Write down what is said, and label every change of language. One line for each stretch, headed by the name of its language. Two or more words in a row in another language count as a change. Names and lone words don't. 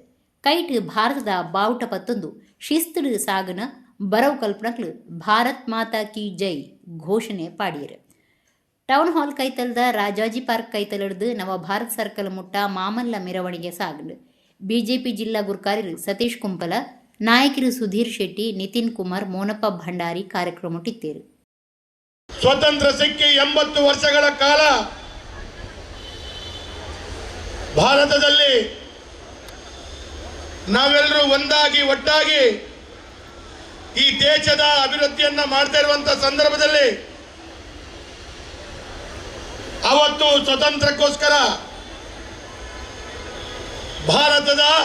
Tulu: ಕೈಟ್ ಭಾರತದ ಬಾವುಟ ಪತ್ತೊಂದು ಶಿಸ್ತುಡು ಸಾಗನ ಬರವು ಕಲ್ಪನಕ್ಲು
Hindi: भारत माता की जय
Tulu: ಘೋಷಣೆ ಪಾಡಿಯರು. ಟೌನ್ ಹಾಲ್ ಕೈತಲ್ದ ರಾಜಾಜಿ ಪಾರ್ಕ್ ಕೈತಲಡ್ದು ನವ ಭಾರತ್ ಸರ್ಕಲ್ ಮುಟ್ಟ ಮಾಮಲ್ಲ ಮೆರವಣಿಗೆ ಸಾಗಲು ಬಿಜೆಪಿ ಜಿಲ್ಲಾ ಗುರ್ಕಾರ್ಯರು ಸತೀಶ್ ಕುಂಪಲ ನಾಯಕರು ಸುಧೀರ್ ಶೆಟ್ಟಿ ನಿತಿನ್ ಕುಮಾರ್ ಮೋನಪ್ಪ ಭಂಡಾರಿ ಕಾರ್ಯಕ್ರಮ ಮುಟ್ಟಿದ್ದೇರು.
Kannada: ಸ್ವತಂತ್ರ ಸಿಕ್ಕಿ 80 ವರ್ಷಗಳ ಕಾಲ ಭಾರತದಲ್ಲಿ ನಾವೆಲ್ಲರೂ ಒಂದಾಗಿ ಒಟ್ಟಾಗಿ ಈ ದೇಶದ ಅಭಿವೃದ್ಧಿಯನ್ನ ಮಾಡ್ತಾ ಇರುವಂತಹ ಸಂದರ್ಭದಲ್ಲಿ ಅವತ್ತು ಸ್ವತಂತ್ರಕ್ಕೋಸ್ಕರ ಭಾರತದ